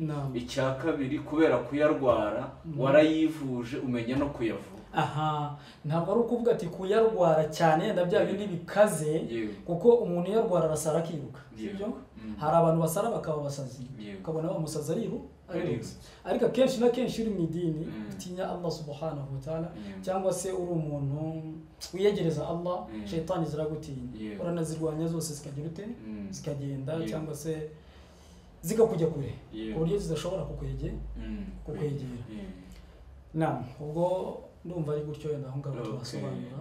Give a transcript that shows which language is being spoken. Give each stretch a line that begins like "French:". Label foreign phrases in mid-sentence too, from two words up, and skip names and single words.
Kinyarwanda: Icya kabiri, kubera kuyarwara warayivuje umenya no kuyavura. Ntabwo ari ukuvuga ati kuyarwara cyane ndabya bindi bikaze, kuko umuntu yarwara arasara akiruka, sibyo? Hari abantu basara bakaba basazi, ukabona bamusaza ariko akenshi na kenshi uri mu idini utinya Allah
Arabic: سبحانه وتعالى,
Kinyarwanda: cyangwa se uri umuntu wiyegereza Allah, shaytani ziragutinya, uranazirwanya zose zikagira ute, zikagenda cyangwa se zikakujya kure ku buryo zidashobora kukwegera. Ubwo ndumva ari gutyo yenda aho ngaho twasobanura.